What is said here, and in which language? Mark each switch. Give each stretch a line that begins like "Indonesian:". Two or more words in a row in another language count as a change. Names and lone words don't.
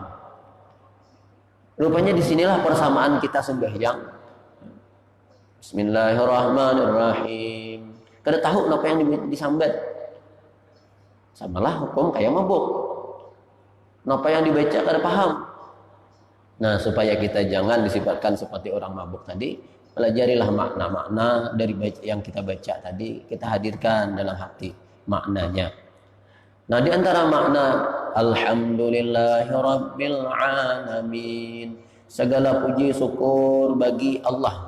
Indonesian: Rupanya disinilah persamaan kita sembahyang.
Arabic: Bismillahirrahmanirrahim.
Banjar: Kada tahu apa yang disambat. Samalah hukum kayak mabuk. Apa yang dibaca kada paham.
Indonesian: Nah, supaya kita jangan disifatkan seperti orang mabuk tadi, pelajarilah makna-makna dari yang kita baca tadi, kita hadirkan dalam hati maknanya. Nah, di antara makna
Arabic: alhamdulillahirabbil alamin,
Indonesian: segala puji syukur bagi Allah.